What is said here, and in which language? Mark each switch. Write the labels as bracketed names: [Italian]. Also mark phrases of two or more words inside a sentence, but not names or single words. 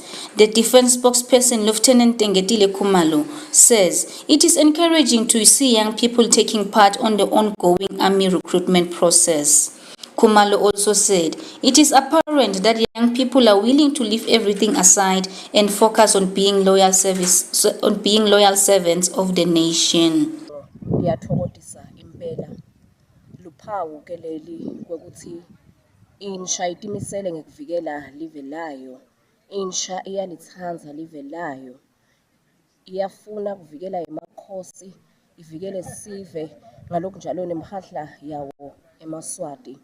[English] The defense spokesperson, Lieutenant Tengetile Khumalo, says it is encouraging to see young people taking part on the ongoing army recruitment process. Khumalo also said it is apparent that young people are willing to leave everything aside and focus on being loyal servants of the nation. [Swati] Luphawu ke leli kwekuthi insha itimisele ngekuvikela live layo, insha iyalithanda live layo, iyafuna kuvikela emakhosi, ivikele sive ngalokhu njalo nemhadla yawo eMaswati.